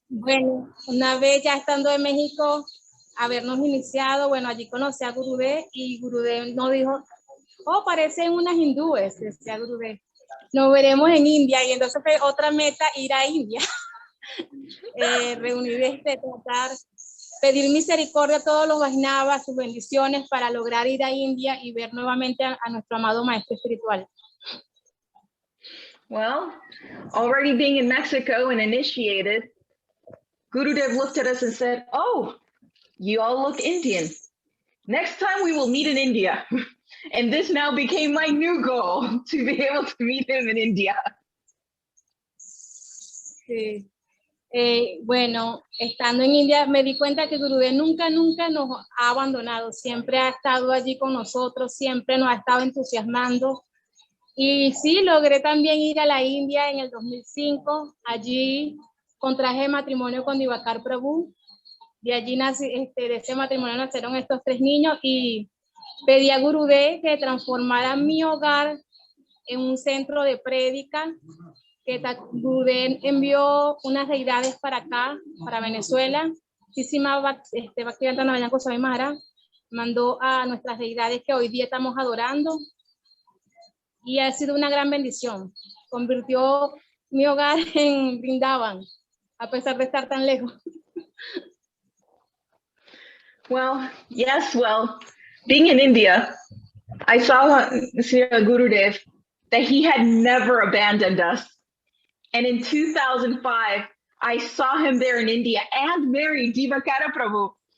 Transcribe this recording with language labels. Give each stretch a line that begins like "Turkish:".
Spanish: Bueno, una vez ya estando en México, habernos iniciado, bueno, allí conocí a Gurudev y Gurudev nos dijo, oh, parecen unas hindúes, decía Gurudev. Nos veremos en India y entonces fue otra meta ir a India. Reunir, tratar, pedir misericordia a todos los Vaisnavas, sus bendiciones para lograr ir a India y ver nuevamente a nuestro amado maestro espiritual.
English: Well, already being in Mexico and initiated, Gurudev looked at us and said, oh, you all look Indian. Next time we will meet in India. And this now became my new goal, to be able to meet him in India.
Spanish: Sí. Bueno, estando en India me di cuenta que Gurudev nunca nos ha abandonado, siempre ha estado allí con nosotros, siempre nos ha estado entusiasmando. Y sí, logré también ir a la India en el 2005, allí contraje matrimonio con Divakar Prabhu, de allí de ese matrimonio nacieron estos 3 niños y pedí a Gurudev que transformara mi hogar en un centro de prédica, que Gurudev envió unas deidades para acá, para Venezuela. Bhaktivedanta Narayan Goswami Maharaj mandó a nuestras deidades que hoy día estamos adorando y ha sido una gran bendición. Convirtió mi hogar en Vrindavan, a pesar de estar tan lejos.
English: Well, yes, well, being in India, I saw Gurudev that he had never abandoned us. And in 2005, I saw him there in India and married Divakara Prabhu.